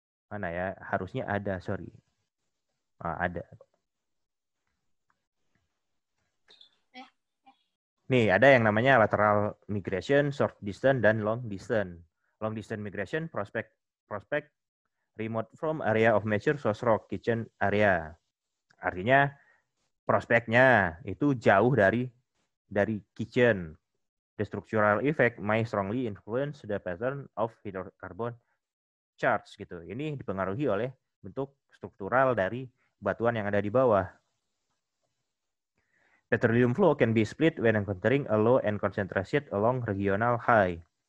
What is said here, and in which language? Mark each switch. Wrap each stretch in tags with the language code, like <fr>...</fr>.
<id>Mana ya? Harusnya ada, sorry. Ada. Nih, ada yang namanya lateral migration, short distance, dan long distance.</id> <en>Long distance migration, prospect remote from area of mature source rock, kitchen area.</en> <id>Artinya, prospeknya itu jauh dari kitchen.</id> <en>The structural effect may strongly influence the pattern of hydrocarbon charge gitu.</en> <id>Ini dipengaruhi oleh bentuk struktural dari batuan yang ada di bawah.</id> <en>Petroleum flow can be split when encountering a low and concentration along regional high.</en>